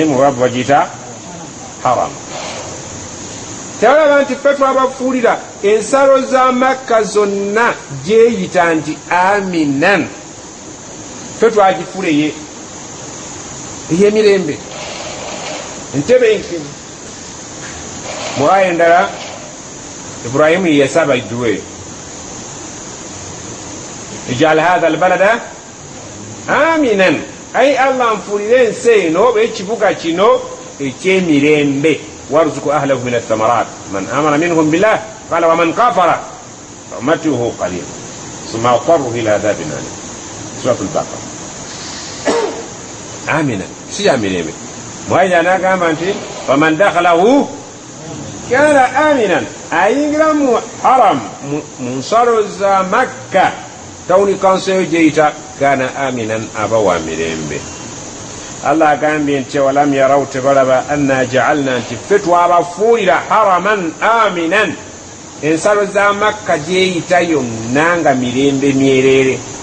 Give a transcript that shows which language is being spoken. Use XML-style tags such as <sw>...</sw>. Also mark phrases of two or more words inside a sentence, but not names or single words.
<lg>mubabu bagita haramu tewalaba nti ffe twabafuulira ensalo za Makka zonna gyeyita nti aminan ffe twagifuula ey'emirembe entebe enkimu mu aya endala Ibrahimu yeyasaba idduwe</lg> <ar>اجعل هذا البلد آمنا ay Allah</ar> <lg>nfuulira ensi eno oba ekibuga kino eky'emirembe</lg> <ar>وارزق أهله من الثمرات من آمن منهم بالله قال ومن كفر فأمتعه قليل ثم أقره إلى عذاب أليم سورة البقرة</ar> <lg>aminan si ya mirembe mwaya n'agamba nti</lg> <ar>فمن دخله كان آمنا</ar> <lg>ayingira mu haram mu nsalo za Makka tawuni kanso eyo gyeyita</lg> <ar>كان آمنا</ar> <lg>aba wa mirembe Allah agambye nti</lg> <ar>أولم يروا</ar> <lg>tebalaba</lg> <ar>أنا جعلنا</ar> <lg>nti ffe twabafuulira</lg> <ar>حرما آمنا</ar> <lg>ensalo za Makka gyeyita yonna nga mirembe myereere</lg>